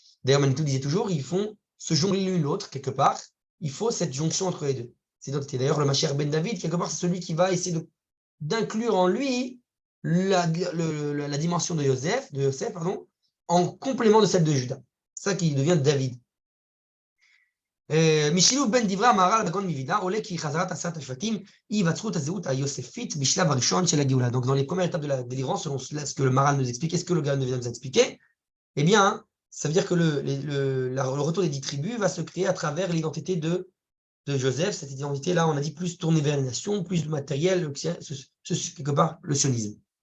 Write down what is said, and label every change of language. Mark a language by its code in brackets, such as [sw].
[fr] D'ailleurs, Manitou disait toujours, ils font se jongler l'une l'autre, quelque part. Il faut cette jonction entre les deux. C'est d'ailleurs le Mashiach ben David, quelque part, c'est celui qui va essayer d'inclure en lui la dimension de Yosef, en complément de celle de Juda. C'est ça qui devient David. [he] משילוב בין דברי המהר"ל בגאון מווילנה עולה כי חזרת 10 השבטים היא היווצרות הזהות היוספית בשלב הראשון של הגאולה. [fr] Donc dans les premières étapes de la délivrance, selon ce que le Maharal nous explique, est-ce que le Gaon de Vilna nous a expliqué? Eh bien, ça veut dire que le retour des 10 tribus va se créer à travers l'identité de Joseph, cette identité-là, on a dit plus tournée vers les nations, plus de matériel, quelque part, le sionisme.